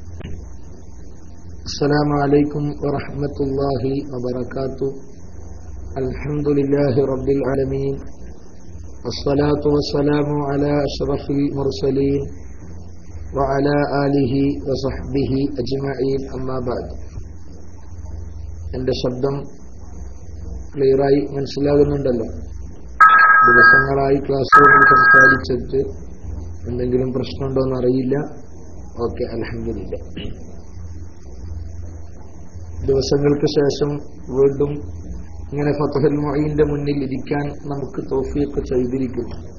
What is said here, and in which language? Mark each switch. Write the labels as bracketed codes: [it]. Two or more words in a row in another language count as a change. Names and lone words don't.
[ar] السلام عليكم ورحمة الله وبركاته. الحمد لله رب العالمين والصلاة والسلام على أشرف المرسلين وعلى آله وصحبه أجمعين أما بعد. [ml] എൻ്റെ ശബ്ദം ക്ലിയറായി മനസ്സിലാകുന്നുണ്ടല്ലോ? ദിവസങ്ങളായി ക്ലാസ് റൂമിൽ സംസാരിച്ചിട്ട് എന്തെങ്കിലും പ്രശ്നമുണ്ടോയെന്ന് അറിയില്ല. ഓക്കെ, അൽഹംദുലില്ലാഹ്. ദിവസങ്ങൾക്ക് ശേഷം വീണ്ടും ഇങ്ങനെ ഫത്ഹുൽ മുഈന്റെ മുന്നിൽ ഇരിക്കാൻ നമുക്ക് തൗഫീഖ് ചെയ്തിരിക്കുന്നു.